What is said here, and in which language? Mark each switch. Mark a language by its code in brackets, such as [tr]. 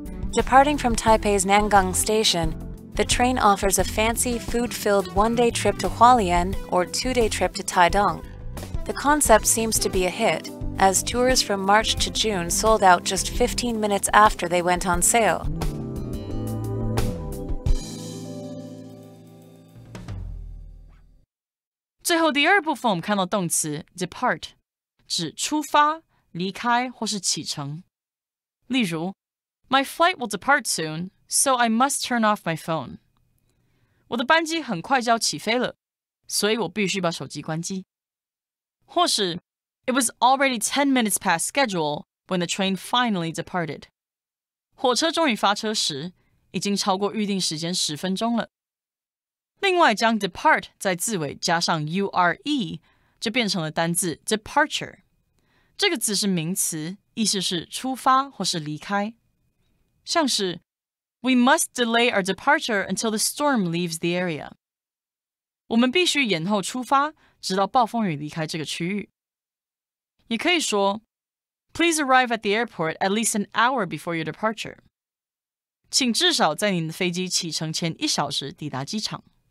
[en] Departing from Taipei's Nangang Station, the train offers a fancy, food-filled one-day trip to Hualien or two-day trip to Taidong. The concept seems to be a hit, as tours from March to June sold out just 15 minutes after they went on sale. [zh] "最后第二部分我们看到动词 depart 指出发、离开或是启程。例如 [en] My flight will depart soon, so I must turn off my phone. [zh] 我的班机很快就要起飞了，所以我必须把手机关机。或是 [en] It was already 10 minutes past schedule when the train finally departed. [zh] 火车终于发车时，已经超过预定时间10分钟了。另外，将 depart 在字尾加上 ure， 就变成了单字 departure。这个字是名词，意思是出发或是离开。像是 [en] We must delay our departure until the storm leaves the area. [zh] 我们必须延后出发，直到暴风雨离开这个区域。也可以说 [en] Please arrive at the airport at least an hour before your departure. [zh] 请至少在您的飞机启程前1小时抵达机场。